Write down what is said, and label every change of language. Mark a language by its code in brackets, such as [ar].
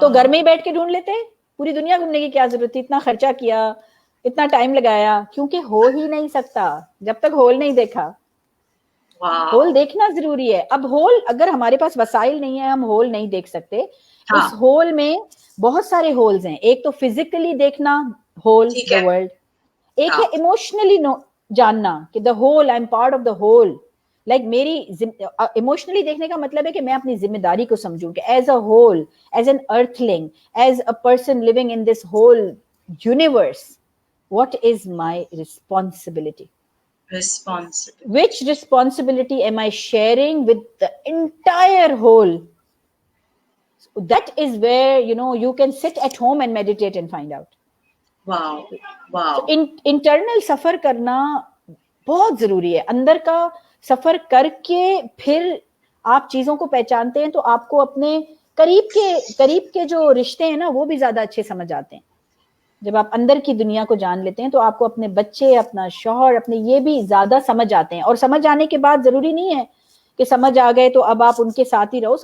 [ur] تو گھر میں ہی بیٹھ کے ڈھونڈ لیتے. پوری دنیا گھومنے کی کیا ضرورت تھی؟ اتنا خرچہ کیا, اتنا ٹائم لگایا, کیونکہ ہو ہی نہیں سکتا جب تک ہول نہیں دیکھا. ہول دیکھنا ضروری ہے. اب ہول, اگر ہمارے پاس وسائل نہیں ہے, ہم ہول نہیں دیکھ سکتے. اس ہول میں بہت سارے ہولز ہیں. ایک تو فزیکلی دیکھنا ہول, دا ورلڈ. ایک ہے ایموشنلی جاننا کہ the whole, [en] I am part of the whole. [ur] Like میری ایموشنلی دیکھنے کا مطلب ہے کہ میں اپنی ذمہ داری کو سمجھوں کہ [en] As a whole, as an earthling, as a person living in this whole universe, what is my responsibility? Which responsibility am I sharing with the entire whole? So that is where, you can sit at home and meditate and find out. Wow. [ur] So internal سفر کرنا بہت ضروری ہے. اندر کا سفر کر کے پھر آپ چیزوں کو پہچانتے ہیں تو آپ کو اپنے قریب کے جو رشتے ہیں نا وہ بھی زیادہ اچھے سمجھ آتے ہیں. جب آپ اندر کی دنیا کو جان لیتے ہیں تو آپ کو اپنے بچے, اپنا شوہر, اپنے یہ بھی زیادہ سمجھ آتے ہیں. اور سمجھ آنے کے بعد ضروری نہیں ہے کہ سمجھ آ گئے تو اب آپ ان کے ساتھ ہی رہو.